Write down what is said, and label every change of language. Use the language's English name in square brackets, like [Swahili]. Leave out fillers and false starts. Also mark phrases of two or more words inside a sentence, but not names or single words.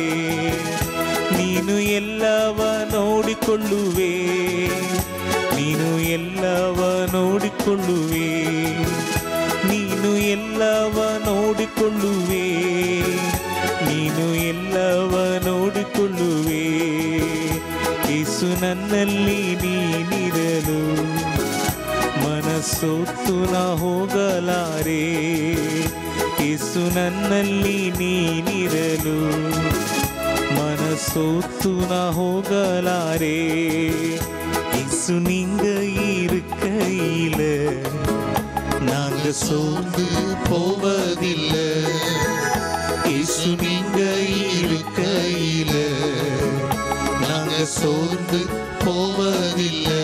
[Kannada] ನೀನು ಎಲ್ಲವ ನೋಡಿಕೊಳ್ಳುವೆ, ನೀನು ಎಲ್ಲವ ನೋಡಿಕೊಳ್ಳುವೆ, ನೀನು ನೋಡಿಕೊಳ್ಳುವೆ, ನೀನು ಎಲ್ಲವನ್ನೋಡಿಕೊಳ್ಳುವೆ. ಯೇಸು ನನ್ನಲ್ಲಿ ನೀನಿರಲು ಮನಸ್ಸೊತ್ತು ನಾ ಹೋಗಲಾರೆ. ಯೇಸು ನನ್ನಲ್ಲಿ ನೀನಿರಲು ಮನಸೊತ್ತು ನಾನ್ ಹೋಗಲಾರೆ. [Tamil] இயேசு நீங்க இருக்கையில நாங்க சோர்ந்து போவதில்லை. இயேசு நீங்க இருக்கையில நாங்க சோர்ந்து போவதில்லை.